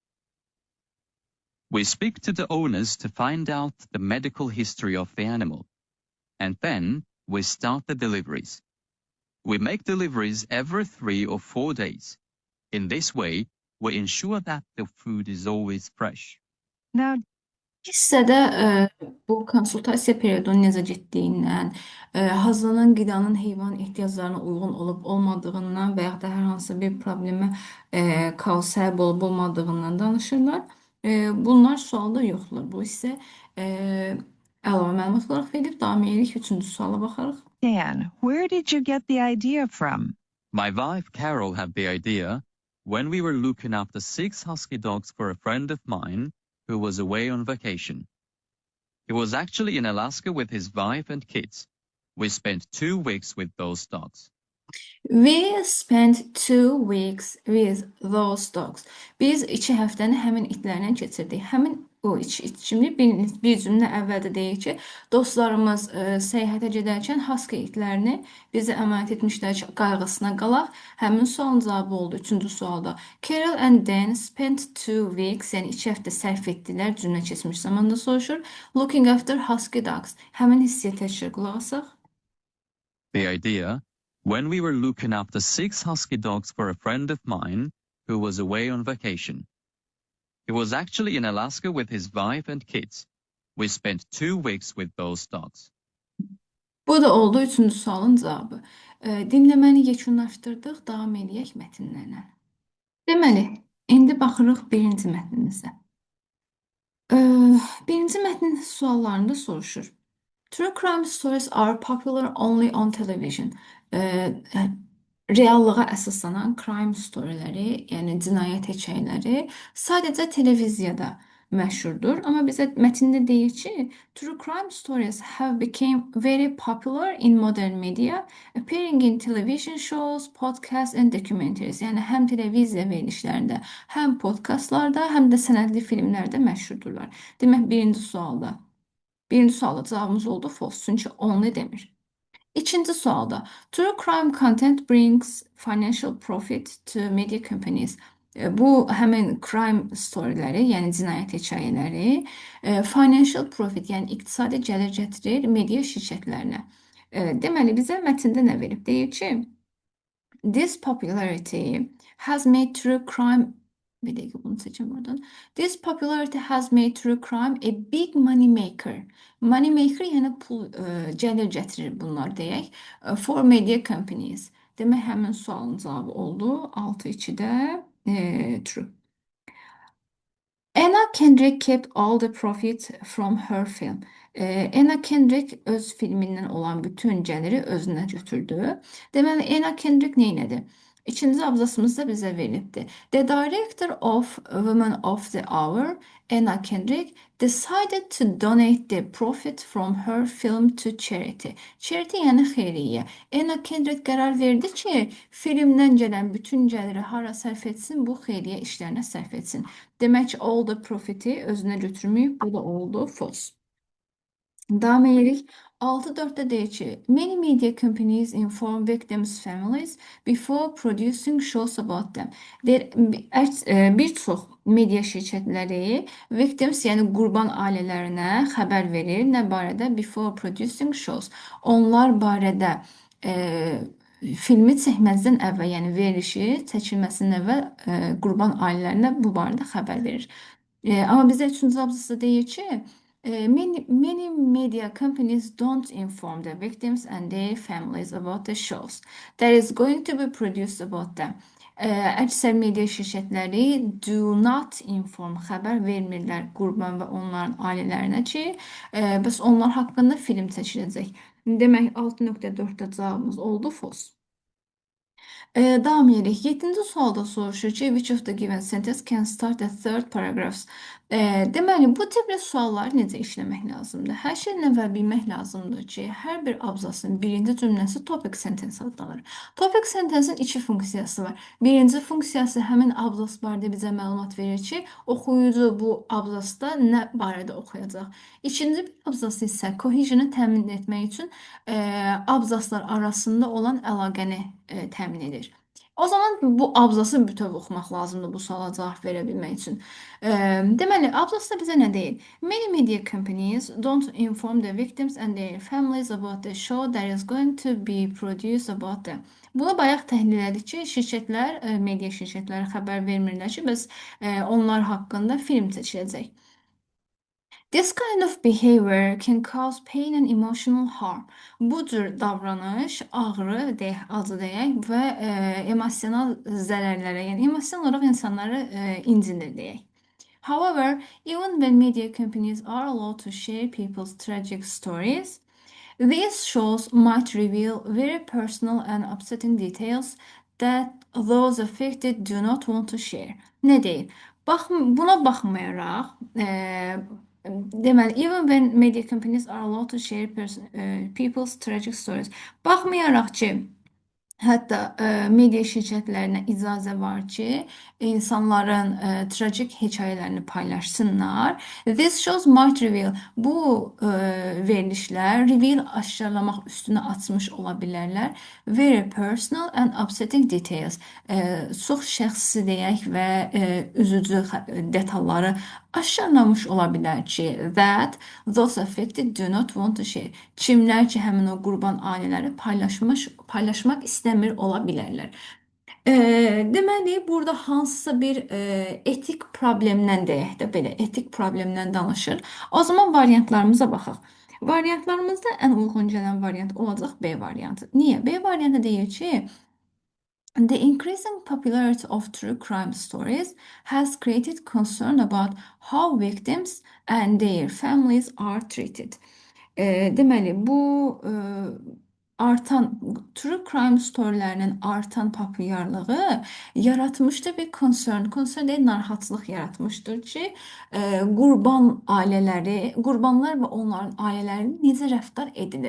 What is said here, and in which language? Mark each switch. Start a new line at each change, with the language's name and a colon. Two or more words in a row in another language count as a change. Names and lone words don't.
English: We speak to the owners to find out the medical history of the animal, and then we start the deliveries. We make deliveries every 3 or 4 days. In this way, we ensure that the food is always fresh. Now,
Azerbaijani: Hissədə bu konsultasiya periyodunun necə getdiyindən, hazırlanan qidanın heyvan ehtiyaclarına uyğun olub olmadığından və yaxud da hər hansı bir problemə səbəb olub olmadığından danışırlar. Bunlar sualda yoxdur. Bu isə əlavə məlumat olaraq verilib. Davam edirik. Üçüncü suala baxarıq.
English: Dan, where did you get the idea from? My wife Carol had the idea when we were looking after 6 husky dogs for a friend of mine who was away on vacation. He was actually in Alaska with his wife and kids. We spent 2 weeks with those dogs. We spent 2 weeks with those dogs.
Azerbaijani: Biz 2 həftəni həmin itlərlə keçirdik. Həmin o içimlik bir cümlə əvvəldə deyir ki, dostlarımız səyahətə gedərkən Husky itlərini bizə əmanət etmişlər ki, qayğısına qalaq. Həmin sualın cavabı oldu. Üçüncü sualda
English: Carol and Dan spent 2 weeks,
Azerbaijani: yəni 2 həftə sərf etdilər. Cümlə keçmiş zamanda soruşur.
English: Looking after husky dogs.
Azerbaijani: Həmin hissəyə təkrar qulaq asaq.
English: The idea, when we were looking after 6 husky dogs for a friend of mine who was away on vacation. He was actually in Alaska with his wife and kids. We spent 2 weeks with those dogs.
Azerbaijani: Bu da oldu üçüncü sualın cavabı. Dinləməni yekunlaşdırdıq, davam eləyək mətnlərlə. Deməli, indi baxırıq birinci mətnimizə. Birinci mətnin suallarında soruşur.
English: True crime stories are popular only on television.
Azerbaijani: Reallığa əsaslanan
English: crime storyləri,
Azerbaijani: yəni cinayət hekayələri sadəcə televiziyada məşhurdur. Amma bizə mətndə deyir ki,
English: true crime stories have become very popular in modern media, appearing in television shows, podcasts and documentaries.
Azerbaijani: Yəni həm televiziya verilişlərində, həm podkastlarda, həm də sənədli filmlərdə məşhurdurlar. Demək birinci sualda cavabımız oldu false, çünki only demir. İkinci sualda
English: true crime content brings financial profit to media companies.
Azerbaijani: Bu həmin
English: crime storyləri,
Azerbaijani: yəni cinayət hekayələri,
English: financial profit,
Azerbaijani: yəni iqtisadi gəlir gətirir media şirkətlərinə. Deməli bizə mətndə nə verib? Deyir ki,
English: this popularity has made true crime
Turkish: bir dakika bunu seçeyim buradan.
English: This popularity has made true crime a big money maker. Money maker
Azerbaijani: yəni pul gəlir gətirir bunlar deyək.
English: For media companies.
Azerbaijani: Demək həmin sualın cavabı oldu. 6-2-də true.
English: Anna Kendrick kept all the profit from her film.
Azerbaijani: Anna Kendrick öz filmindən olan bütün gəliri özünə götürdü. Deməli, Anna Kendrick neynədi? İkinci abzasımızda bizə verilibdir.
English: The director of Women of the Hour, Anna Kendrick, decided to donate the profit from her film to charity.
Azerbaijani: Charity yəni xeyriyyə. Anna Kendrick qərar verdi ki, filmdən gələn bütün gəliri hara sərf etsin, bu xeyriyyə işlərinə sərf etsin. Demək ki,
English: all the profit'i
Azerbaijani: özünə götürməyib, bu da oldu false. Davam edirik. 6.4'te deyir ki,
English: many media companies inform victims' families before producing shows about them.
Azerbaijani: Bir çox media şirkətləri victims, yəni qurban ailələrinə xəbər verir. Nə barədə?
English: Before producing shows.
Azerbaijani: Onlar barədə filmi çəkməzdən əvvəl, yəni verilişi çəkilməsindən əvvəl qurban ailələrinə bu barədə xəbər verir. Amma bizə üçüncü abzasda deyir ki,
English: many media companies don't inform the victims and their families about the shows that is going to be produced about them.
Azerbaijani: Əksər media şirkətləri
English: do not inform,
Azerbaijani: xəbər vermirlər qurban və onların ailələrinə ki, bəs onlar haqqında film çəkiləcək. Demək 6.4'də cavabımız oldu false. Davam edirik. 7-ci sualda soruşur ki,
English: which of the given sentence can start the third paragraphs?
Azerbaijani: Deməli, bu tipli sualları necə işləmək lazımdır? Hər şeydən əvvəl bilmək lazımdır ki, hər bir abzasın birinci cümləsi topic sentence adlanır.
English: Topic sentence'in
Azerbaijani: iki funksiyası var. Birinci funksiyası həmin abzas barədə bizə məlumat verir ki, oxuyucu bu abzasda nə barədə oxuyacaq. İkinci bir abzası isə cohesion'ı təmin etmək üçün abzaslar arasında olan əlaqəni təmin edir. O zaman bu abzası bütöv oxumaq lazımdır bu suala cavab verə bilmək üçün. Deməli, abzasda bizə nə deyir?
English: Many media companies don't inform the victims and their families about the show that is going to be produced about them.
Azerbaijani: Bunu bayaq təhlil etdik ki, şirkətlər, media şirkətləri xəbər vermirlər ki, bəs onlar haqqında film çəkiləcək.
English: This kind of behavior can cause pain and emotional harm.
Azerbaijani: Bu cür davranış ağrı, acı deyək və emosional zərərlərə, yəni emosional olaraq insanları incidir deyək.
English: However, even when media companies are allowed to share people's tragic stories, these shows might reveal very personal and upsetting details that those affected do not want to share.
Azerbaijani: Nə deyir? Buna baxmayaraq, deməli,
English: even when media companies are allowed to share people's tragic stories.
Azerbaijani: Baxmayaraq ki, Hətta media şirkətlərinə icazə var ki, insanların trajik hekayələrini paylaşsınlar.
English: This shows might reveal.
Azerbaijani: Bu verilişlər reveal aşkarlamaq üstünə açmış ola bilərlər.
English: Very personal and upsetting details.
Azerbaijani: Çox şəxsi deyək və üzücü detalları aşkarlamış ola bilər ki,
English: that those affected do not want to share.
Azerbaijani: Kimlər ki, həmin o qurban ailələri paylaşmaq istəmir ola bilərlər. Deməli, burada hansısa bir etik problemdən deyək də, belə etik problemdən danışır. O zaman variantlarımıza baxaq. Variantlarımızda ən uyğun gələn variant olacaq B variantı. Niyə? B variantı deyir ki,
English: the increasing popularity of true crime stories has created concern about how victims and their families are treated.
Azerbaijani: Deməli, bu artan
English: true crime storylərinin
Azerbaijani: artan populyarlığı yaratmışdır bir concern. Concern deyil, narahatlıq yaratmışdır ki, qurbanlar və onların ailələri necə rəftar edilir?